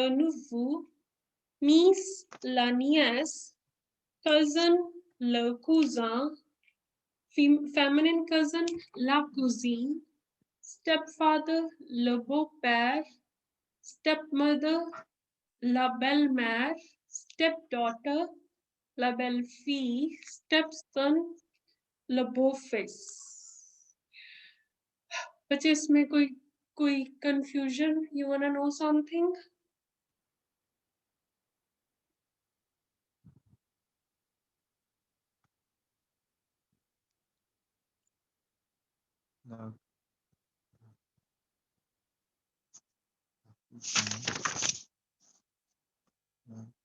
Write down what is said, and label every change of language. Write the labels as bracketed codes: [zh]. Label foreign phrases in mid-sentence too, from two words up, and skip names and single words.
[fr] neveu, niece, la nièce, cousin, le cousin, [en] feminine cousin, [fr] la cousine, stepfather, le beau-père, stepmother, la belle-mère, stepdaughter, la belle-fille, stepson, le beau-fils। [hi] बच्चे इसमें कोई confusion? [en] You wanna know something? No. No.